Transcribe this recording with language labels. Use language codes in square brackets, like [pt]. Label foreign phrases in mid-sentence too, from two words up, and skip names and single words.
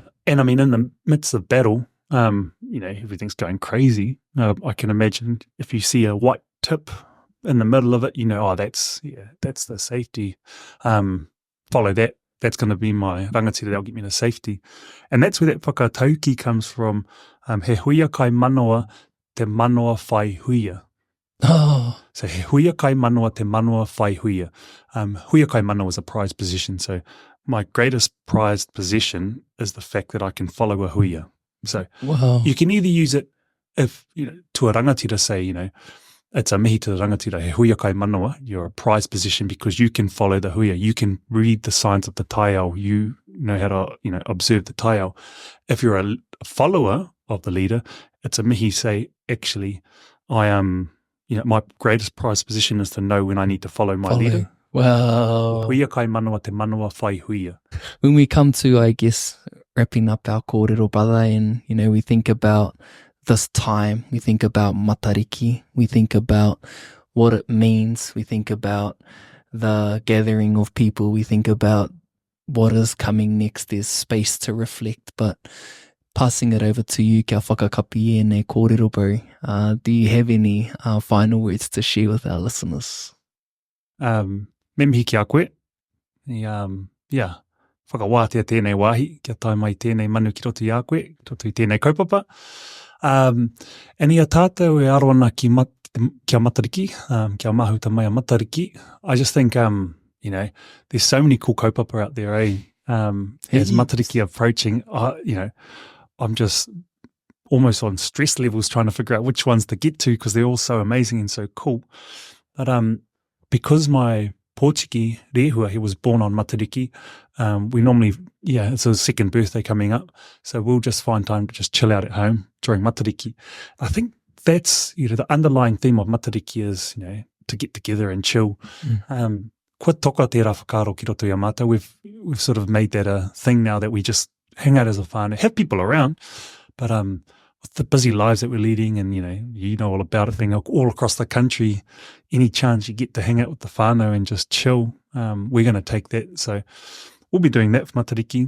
[en] And I mean, in the midst of battle, you know, everything's going crazy. I can imagine if you see a white tip in the middle of it, you know, that's the safety. Follow that. That's going to be my rangatira that'll get me to safety. And that's where that whakatauki comes from. [mi] He Huia Kai Manawa te manoa whai huia. [en] Oh. [mi] So he Huia Kai Manawa te manoa whai huia. Huia Kai Manawa [en] is a prized position. So my greatest prized possession is the fact that I can follow a huia. So you can either use it if, you know, to a rangatira say, you know, it's a mihi to the rangatira, [mi] he Huia Kai Manawa, [en] you're a prized position because you can follow the huia, you can read the signs of the taiao, you know how to, you know, observe the taiao. If you're a follower of the leader, it's a mihi say, actually, I am, you know, my greatest prized position is to know when I need to follow my leader. Wow. [mi] Huia Kai Manawa te manoa whai huia. [en] When we come to, I guess, wrapping up our kōrero, brother, and, you know, we think about this time, we think about Matariki, we think about what it means, we think about the gathering of people, we think about what is coming next, there's space to reflect, but passing it over to you, [mi] kia whakakapi e nei kōrero, [en] bro, do you have any final words to share with our listeners? [mi] Me mihi ki a koe, whakawātea tēnei wāhi, kia tai mai tēnei manu ki roto i a koe, roto i tēnei kaupapa. And ia tātou e aroana kia Matariki, kia mahuta mai a Matariki. [en] I just think, you know, there's so many cool kaupapa out there, eh? As Matariki approaching, you know, I'm just almost on stress levels trying to figure out which ones to get to because they're all so amazing and so cool. But because my Pōtiki rehua, he was born on Matariki, we normally, it's his second birthday coming up, so we'll just find time to just chill out at home during Matariki. I think that's, you know, the underlying theme of Matariki is, you know, to get together and chill. [mi] Kua toka tērā whakaaro ki roto i a mātou. [en] We've sort of made that a thing now that we just hang out as a whānau, have people around, but with the busy lives that we're leading and, you know all about it, being all across the country, any chance you get to hang out with the whānau and just chill, we're going to take that. So we'll be doing that for Matariki.